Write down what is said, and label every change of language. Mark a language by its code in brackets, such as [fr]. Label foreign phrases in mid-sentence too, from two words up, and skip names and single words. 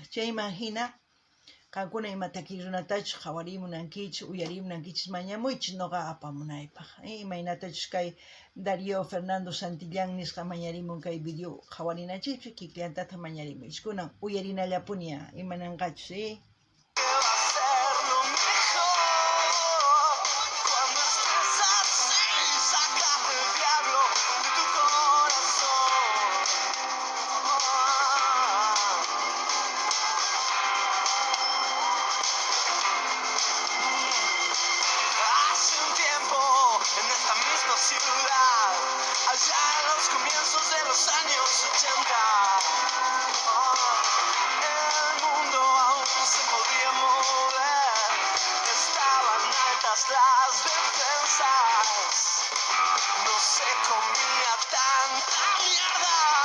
[qu] Chay imagina qankuna ima takiy runatachus qhawarimunankichis, uyarimunankichis mañamuychis noqa apamunaypaq. Imaynatachus kay Darío Fernando Santillán nisqa mañarimun kay video qhawarinachikpi, kikllantata mañarimuychis. Kunan uyarinallapuña imananqachus, [es] ¿Qué va a ser lo mejor? Cuando estés así, sácate el diablo de tu corazón. Hace un tiempo, en esta misma ciudad, allá en los comienzos de los años 80, el mundo aún se podía mover, estaban altas las defensas, no se comía tanta mierda.